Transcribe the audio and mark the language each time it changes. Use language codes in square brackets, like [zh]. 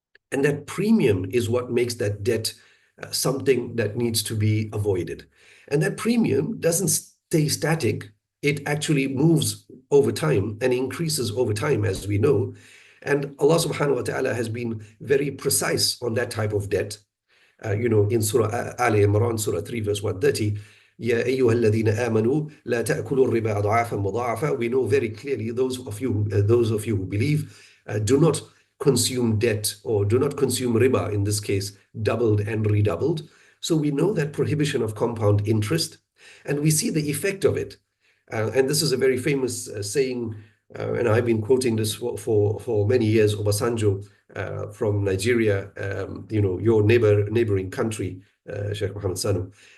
[en] And that premium is what makes that debt something that needs to be avoided. And that premium doesn't stay static. It actually moves over time and increases over time, as we know. And Allah subhanahu wa ta'ala has been very precise on that type of debt. In Surah Ali Imran, Surah 3, verse 130, [ar] يا أيها الذين آمنوا لا تأكلوا الربا أضعافا مضاعفة. [en] We know very clearly, those of you who believe, do not consume debt, or do not consume riba, in this case, doubled and redoubled. So we know that prohibition of compound interest, and we see the effect of it. And this is a very famous saying, and I've been quoting this for many years, Obasanjo from Nigeria, your neighboring country, Sheikh Mohammed Sanu.